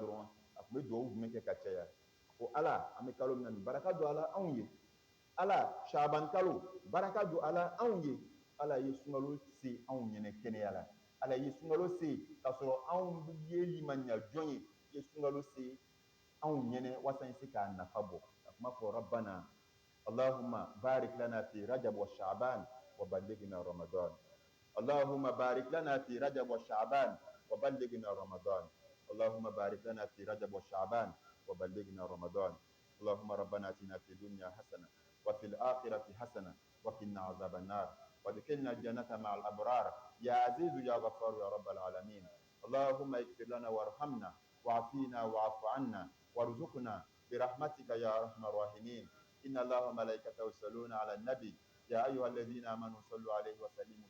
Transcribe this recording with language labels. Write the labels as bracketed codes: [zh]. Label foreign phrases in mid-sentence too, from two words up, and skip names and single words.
[bm] dɔrɔn a tun bɛ dugawu jumɛn kɛ ka caya ko Ala an bɛ kalo min na nin baraka don a la anw ye Ala Saabani kalo baraka don a la anw ye Ala ye sunkalo se anw ɲɛnɛ kɛnɛya la Ala ye sunkalo se k'a sɔrɔ anw ye limaniya jɔn ye i ye sunkalo se anw ɲɛnɛ waasa an se k'a nafa bɔ a kuma fɔ [ar] ربنا اللهم بارك لنا في رجب وشعبان وبلغنا رمضان اللهم بارك لنا في رجب وشعبان وبلغنا رمضان اللهم بارك لنا في رجب وشعبان وبلغنا رمضان اللهم ربنا آتنا في الدنيا حسنة وفي الآخرة حسنة وقنا عذاب النار وادخلنا الجنة مع الأبرار يا عزيز يا غفار يا رب العالمين اللهم اغفر لنا وارحمنا وعافينا واعف عنا وارزقنا برحمتك يا أرحم الراحمين إن الله وملائكته يصلون على النبي يا أيها الذين آمنوا صلوا عليه وسلموا